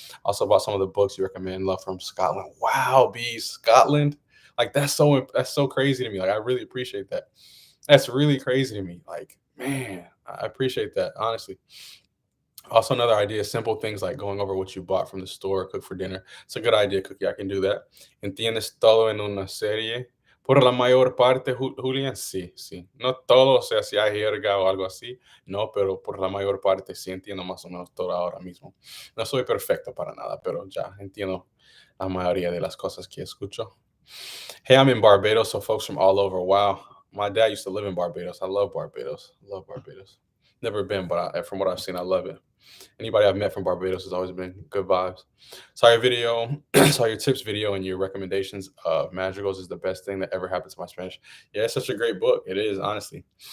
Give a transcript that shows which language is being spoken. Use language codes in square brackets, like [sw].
[en] Also about some of the books you recommend. Love from Scotland. Wow, B, Scotland. Like that's so crazy to me. Like I really appreciate that. That's really crazy to me. Like, man, I appreciate that, honestly. Also, another idea, simple things like going over what you bought from the store, cook for dinner. It's a good idea, Cookie. I can do that. [es] ¿Entiendes todo en una serie? Por la mayor parte, Julián, sí, sí. No todo, o sea, si hay jerga o algo así, no, pero por la mayor parte sí entiendo más o menos todo ahora mismo. No soy perfecto para nada, pero ya entiendo la mayoría de las cosas que escucho. [en] Hey, I'm in Barbados, so folks from all over. Wow. My dad used to live in Barbados. I love Barbados. Love Barbados. Never been, but from what I've seen, I love it. Anybody I've met from Barbados has always been good vibes. Saw your video, saw your tips video, and your recommendations of Madrigals is the best thing that ever happened to my Spanish. Yeah, it's such a great book. It is, honestly.